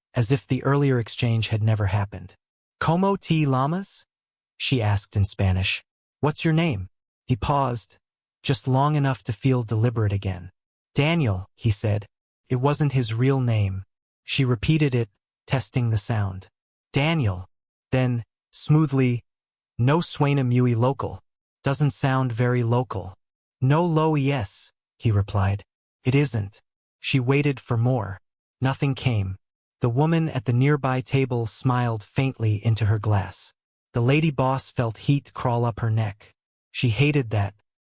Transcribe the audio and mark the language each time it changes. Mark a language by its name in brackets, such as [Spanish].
[English] as if the earlier exchange had never happened. [Spanish] ¿Cómo te llamas? [English] She asked in Spanish. What's your name? He paused, just long enough to feel deliberate again. Daniel, he said. It wasn't his real name. She repeated it, testing the sound. Daniel. Then, smoothly, [Spanish] no suena muy local. [English] Doesn't sound very local. [Spanish] No lo es, [English] he replied. It isn't. She waited for more. Nothing came. The woman at the nearby table smiled faintly into her glass. The lady boss felt heat crawl up her neck. She hated that.